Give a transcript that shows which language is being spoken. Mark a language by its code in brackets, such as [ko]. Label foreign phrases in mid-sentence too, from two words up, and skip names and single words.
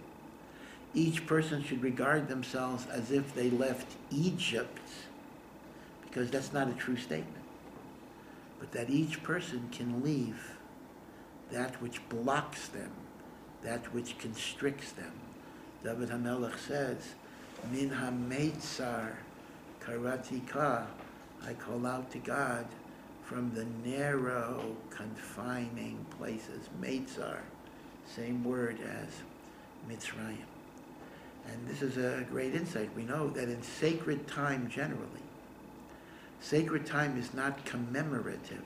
[en] Each person should regard themselves as if they left Egypt, because that's not a true statement. But that each person can leave that which blocks them, that which constricts them. David HaMelech says, [he] Min ha-meitzar karati ka, [en] I call out to God from the narrow, confining places. Meitzar, same word as Mitzrayim. And this is a great insight. We know that in sacred time generally, sacred time is not commemorative.